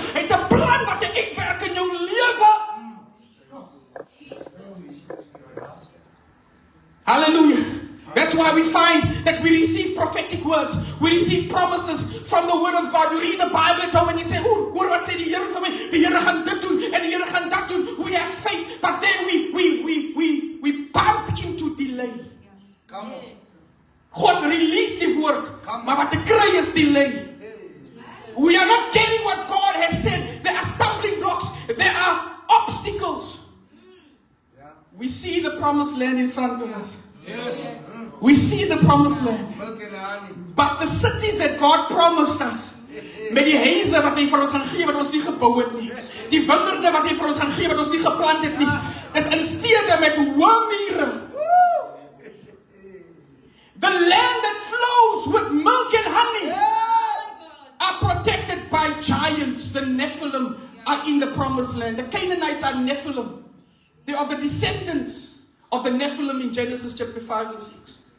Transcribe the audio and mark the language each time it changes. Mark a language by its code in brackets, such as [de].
[af] Het 'n plan wat hy uitwerk in jou lewe. Hallelujah. [en] That's why we find that we receive prophetic words. We receive promises from the word of God. You read the Bible at home and you say, oh, [af] hoor wat sê die Here vir my. Die Here gaan dit doen en die Here gaan dat doen. [en] We have faith, but then we bump into delay. Come on. [af] God release die woord, maar wat ek kry is delay. [en] We are not getting what God has said. There are stumbling blocks. There are obstacles. We see the promised land in front of us. Yes. We see the promised land. Milk and honey. But the cities that God promised us, [af] met die huise wat hy vir ons gaan gee wat ons nie gebou het nie, die wingerde wat hy vir ons gaan gee wat ons nie geplant het nie, is in stede met hoë mure. [en] The land that flows with milk and honey are protected by giants. The Nephilim are in the promised land. The Canaanites are Nephilim. They are the descendants of the Nephilim in Genesis chapter 5 and 6.